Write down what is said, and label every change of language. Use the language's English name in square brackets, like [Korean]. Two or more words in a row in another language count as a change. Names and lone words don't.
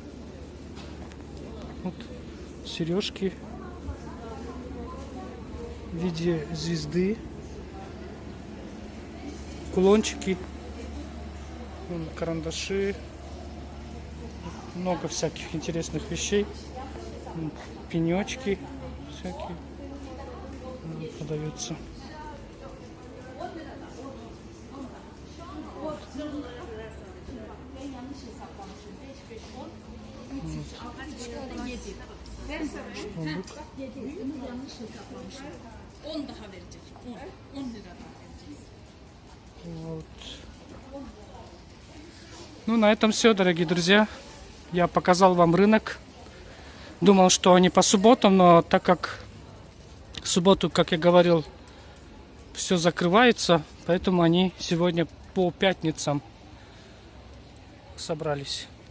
[Russian] Вот сережки в виде звезды, кулончики, вон карандаши, много всяких интересных вещей, вон пенечки всякие продаются. [Turkish] Çubuk. 10 daha verecek. 10 lira daha verecek. [Russian] Вот. Ну, на этом все, дорогие друзья. Я показал вам рынок. Думал, что они по субботам, но так как в субботу, как я говорил, все закрывается, поэтому они сегодня по пятницам собрались.